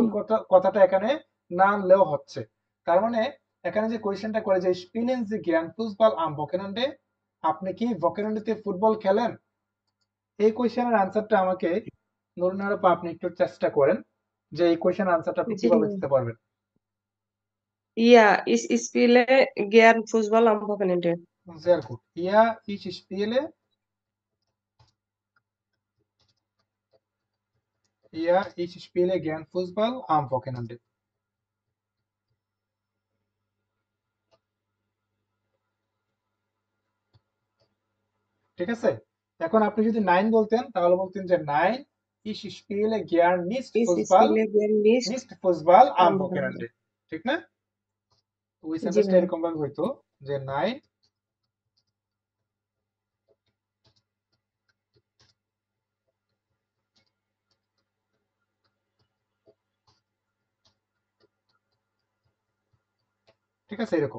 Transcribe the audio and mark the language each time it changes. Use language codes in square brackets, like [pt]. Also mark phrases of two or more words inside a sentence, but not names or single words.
[bn] স্পোর্ট কথাটা এখানে না আনলেও হচ্ছে। তার মানে এখানে যে কোয়েশ্চেনটা করে যে স্পিলেন যে [de] gern Fußball am Wochenende, [bn] আপনি কি বকেনান্ডেতে ফুটবল খেলেন? এই [en] question answer [bn] আমাকে নুরুন্নাহার আপা আপনি একটু চেষ্টা করেন যে এই [en] question answer [bn] আপনি জি কিভাবে দিতে পারবেন। [de] Ja, ich spiele gern Fußball am Wochenende. Sehr gut, ja ich spiele, ja ich spiele gern Fußball am Wochenende. [bn] ঠিক আছে, এখন আপনি যদি নাইন বলতেন তাহলে বলতেন যে [de] nein ich spiele gern Ich spiele gern nicht nicht Fußball am am Wochenende. [bn] বকেনান্ডে, ঠিক না? ওই জি সেন্টেন্সটা ভাইয়া। এরকম ভাবে হইতো যে নাইন, ঠিক আছে এরকম।